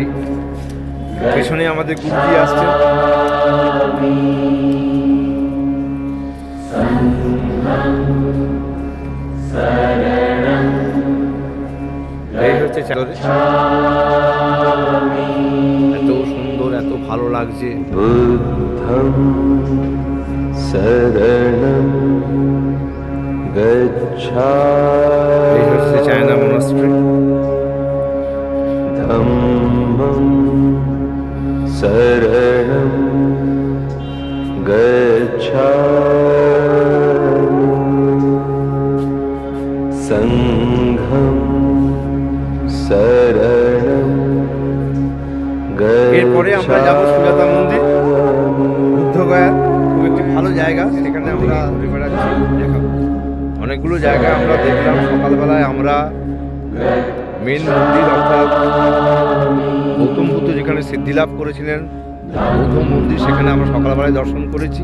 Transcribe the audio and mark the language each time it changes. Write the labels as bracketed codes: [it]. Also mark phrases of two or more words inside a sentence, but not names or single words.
[bn] পেছনে আমাদের গুরুজি আসছে। এই হচ্ছে এত সুন্দর, এত ভালো লাগছে। [pi] বুদ্ধং শরণং গচ্ছামি [bn] এই হচ্ছে চায়না মনাস্ট্রি। [pi] ধম্মং শরণং গচ্ছামি সংঘং শরণং [bn] এরপরে আমরা যাবো সুজাতা মন্দির। বুদ্ধগয়া খুব একটি ভালো জায়গা, সেখানে আমরা ঘুরে বেড়াচ্ছি, দেখাবো। অনেকগুলো জায়গা আমরা দেখলাম। সকালবেলায় আমরা মেন মন্দির অর্থাৎ গৌতম বুদ্ধ যেখানে সিদ্ধিলাভ করেছিলেন, গৌতম মন্দির, সেখানে আমরা সকালবেলায় দর্শন করেছি।